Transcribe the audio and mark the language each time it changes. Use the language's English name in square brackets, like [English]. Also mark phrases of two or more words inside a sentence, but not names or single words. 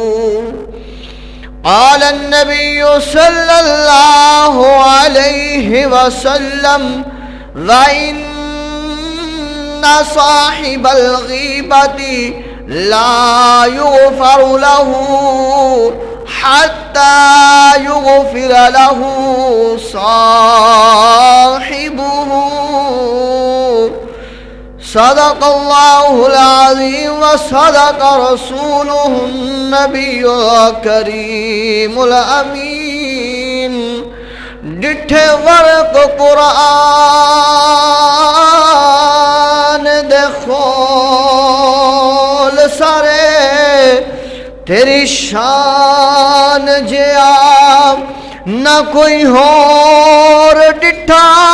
[Arabic] قال النبي صلى الله عليه وسلم وإن صاحب الغيبة لا يغفر له حتى يغفر له صاحبه. صدق الله العظيم وصدق رسوله النبي الكريم الأمين. [Punjabi] ڈٹھے ورق قرآن دے خول سارے تیری شان جیا نہ کوئی اور ڈٹھا